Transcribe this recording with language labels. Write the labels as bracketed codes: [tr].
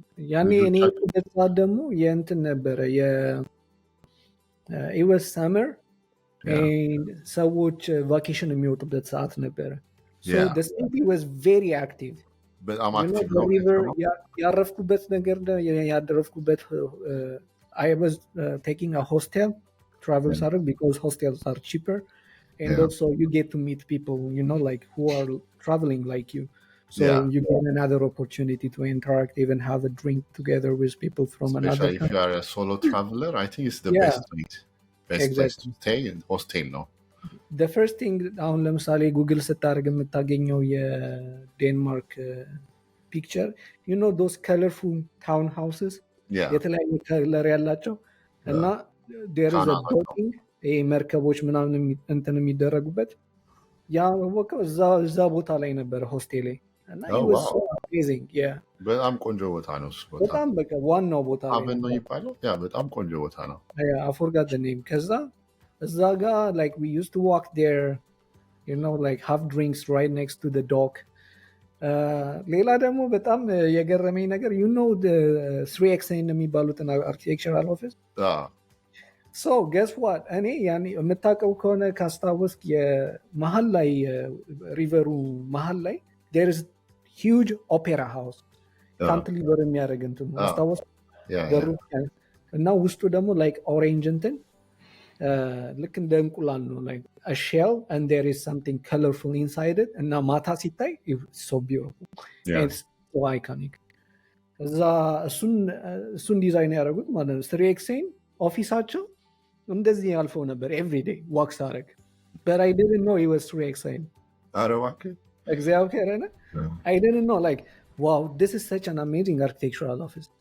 [am] ያኔ እኔ የሄድኩበት ሰዓት ደግሞ የእንትን ነበረ [en] it was summer and [am] ሰዎች ቫኬሽን የሚወጡበት ሰዓት ነበረ። [en] So the city was very active. [am] በጣም አክቲቭ ነው። ያረፍኩበት ነገር ያደረፍኩበት [en] I was taking a hostel travel [am] ሳደርግ [en] because hostels are cheaper and also you get to meet people, you know, like who are traveling like you. So you get another opportunity to interact, even have a drink together with people from especially country. If you are a solo traveler, I think it's the best place to stay in hostel [am] ነው። [en] The first thing [am] አሁን ለምሳሌ ጉግል ስታደርግ የምታገኘው የዴንማርክ ፒክቸር [en] you know those colorful town houses [am] የተለያየ ከለር ያላቸው እና [en] there is a docking [am] መርከቦች ምናምን እንትን የሚደረጉበት ያ ወቀው እዛ ቦታ ላይ ነበር ሆስቴሌ እና [en] it was so amazing. [am] በጣም ቆንጆ ቦታ ነው እሱ ቦታ በጣም በቃ ዋናው ቦታ አቨን ነው የሚባለው በጣም ቆንጆ ቦታ ነው። [en] I forgot the name. [am] ከዛ እዛ ጋር [en] like we used to walk there, you know, like have drinks right next to the dock. [am] ሌላ ደግሞ በጣም የገረመኝ ነገር [en] you know the 3XN [am] የሚባሉትን [en] architectural office. So guess what? [am] እኔ ያኔ የምታውቀው ከሆነ ካስታወስክ የመሀል ላይ ሪቨሩ መሀል ላይ [en] there is huge opera house [am] ካንትሊቨር የሚያደርግ እንትን አስታወስክ እና ውስጡ ደግሞ [en] like orange [am] እንትን ልክ እንደ እንቁላል ነው [en] like a shell and there is something colorful inside it [am] እና ማታ ሲታይ [en] it's so beautiful. It's so iconic. [am] እዛ እሱን ዲዛይን ያደረጉት ማለት ነው 3XN ኦፊሳቸው እንደዚህ ያልፈው ነበር [en] every day walk [am] ሳረግ [en] but I didn't know it was 3XN. እግዚአብሔር I didn't know like wow, this is such an amazing architectural office.